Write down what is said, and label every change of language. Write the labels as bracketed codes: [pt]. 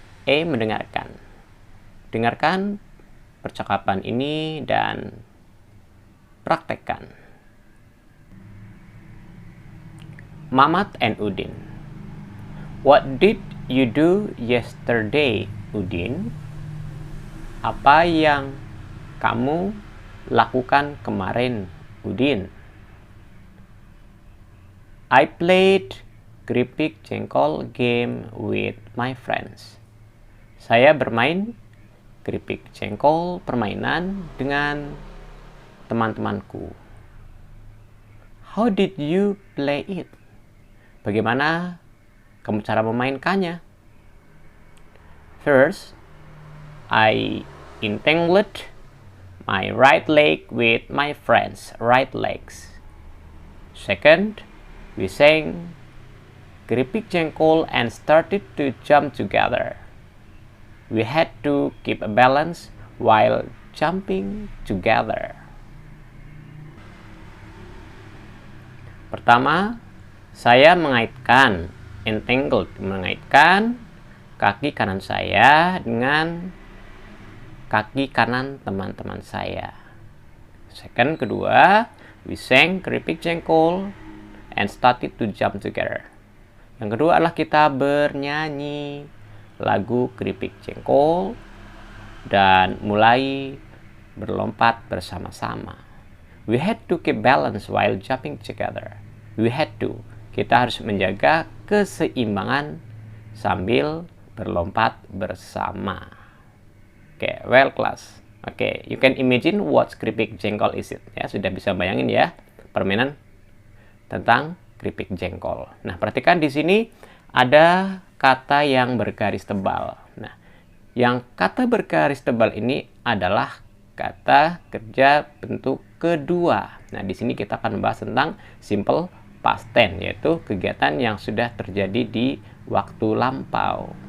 [id] A. Mendengarkan. Dengarkan percakapan ini dan praktekkan. [en] Mamat and Udin. What did you do yesterday, Udin? [id] Apa yang kamu lakukan kemarin, Udin? [en] I played keripik jengkol game with my friends. [id] Saya bermain keripik jengkol permainan dengan teman-temanku. [en] How did you play it? [id] Bagaimana kamu cara memainkannya? [en] First, I entangled my right leg with my friend's right legs. Second, we sang keripik jengkol and started to jump together. We had to keep a balance while jumping together. [id] Pertama, saya mengaitkan, entangled, mengaitkan kaki kanan saya dengan kaki kanan teman-teman saya. [en] Second, [id] kedua, [en] we sang keripik jengkol and started to jump together. [id] Yang kedua adalah kita bernyanyi lagu keripik jengkol dan mulai berlompat bersama-sama. [en] We had to keep balance while jumping together. We had to. [id] Kita harus menjaga keseimbangan sambil berlompat bersama. [en] Okay, well class. Okay, you can imagine what keripik jengkol is it. [id] Ya, sudah bisa bayangin ya permainan tentang keripik jengkol. Nah, perhatikan di sini ada kata yang bergaris tebal. Nah, yang kata bergaris tebal ini adalah kata kerja bentuk kedua. Nah, di sini kita akan membahas tentang simple past tense, yaitu kegiatan yang sudah terjadi di waktu lampau.